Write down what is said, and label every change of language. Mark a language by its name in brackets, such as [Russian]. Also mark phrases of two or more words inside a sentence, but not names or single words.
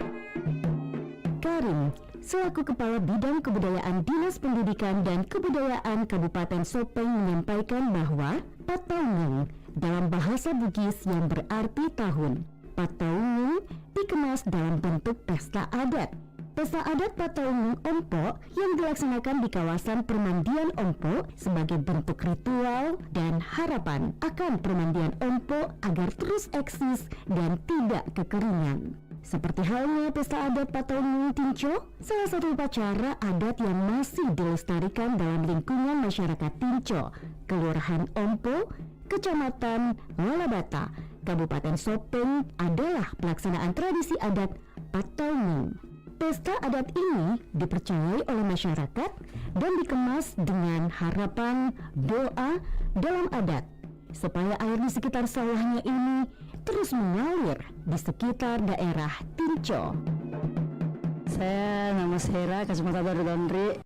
[Indonesian] Karim selaku Kepala Bidang Kebudayaan Dinas Pendidikan dan Kebudayaan Kabupaten Sopeng menyampaikan bahwa Patongeng dalam bahasa Bugis yang berarti tahun. Patongeng dikemas dalam bentuk pesta adat. Pesta adat Patongeng Ompo yang dilaksanakan di kawasan Permandian Ompo sebagai bentuk ritual dan harapan akan Permandian Ompo agar terus eksis dan tidak kekeringan. Seperti halnya pesta adat Patongeng Tinco, salah satu upacara adat yang masih dilestarikan dalam lingkungan masyarakat Tinco, Kelurahan Ompo, Kecamatan Lalabata, Kabupaten Sopeng adalah pelaksanaan tradisi adat Patongeng. Pesta adat ini dipercayai oleh masyarakat dan dikemas dengan harapan doa dalam adat supaya air di sekitar sawahnya ini terus mengalir di sekitar daerah Tinco. Saya nama Sera, Kacamata Baru Dondri.